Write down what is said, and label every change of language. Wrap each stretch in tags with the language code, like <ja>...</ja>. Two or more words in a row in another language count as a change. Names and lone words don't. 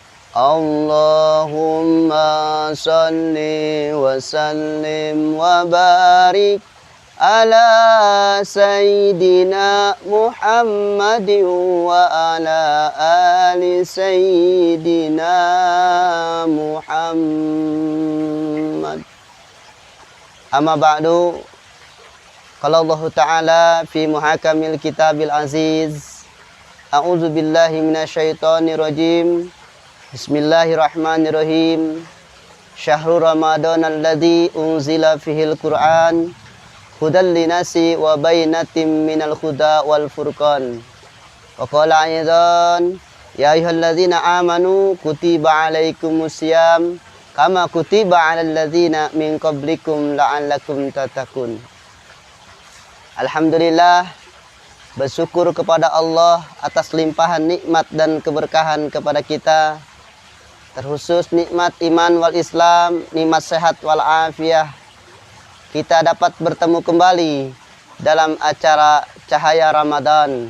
<ar>اللهم صل وسلم وبارك على سيدنا محمد وعلى آل سيدنا محمد. أما بعد. قال الله تعالى في محكم الكتاب العزيز. أعوذ بالله من الشيطان الرجيم. بسم الله الرحمن الرحيم. شهر رمضان الذي أنزل فيه القرآن هدى للناس وبينات من الهدى والفرقان. وقال أيضا يا أيها الذين آمنوا كتب عليكم الصيام كما كتب على الذين من قبلكم لعلكم تتقون.</ar> <id>Alhamdulillah, bersyukur kepada Allah atas limpahan nikmat dan keberkahan kepada kita, terkhusus nikmat</id> <ar>إيمان والإسلام,</ar> <id>nikmat sehat</id> <ar>والعافية.</ar> <id>Kita dapat bertemu kembali dalam acara Cahaya Ramadan.</id>